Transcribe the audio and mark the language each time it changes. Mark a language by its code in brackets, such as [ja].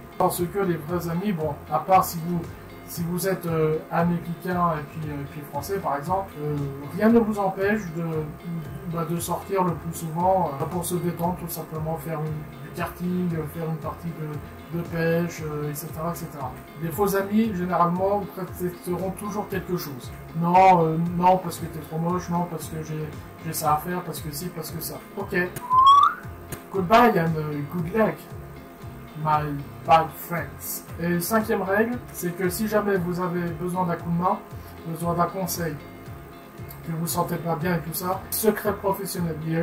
[fr] Parce que les vrais amis, bon, à part si vous êtes américain et puis français par exemple, rien ne vous empêche de sortir le plus souvent pour se détendre, tout simplement faire du karting, faire une partie de pêche, etc., etc. Les faux amis, généralement, prétexteront toujours quelque chose. Non, non, parce que t'es trop moche, non, parce que j'ai ça à faire, parce que si, parce que ça. Ok. [en] Goodbye and good luck, my bad friends. [fr] Et cinquième règle, c'est que si jamais vous avez besoin d'un coup de main, besoin d'un conseil, que vous ne sentez pas bien et tout ça, secret professionnel.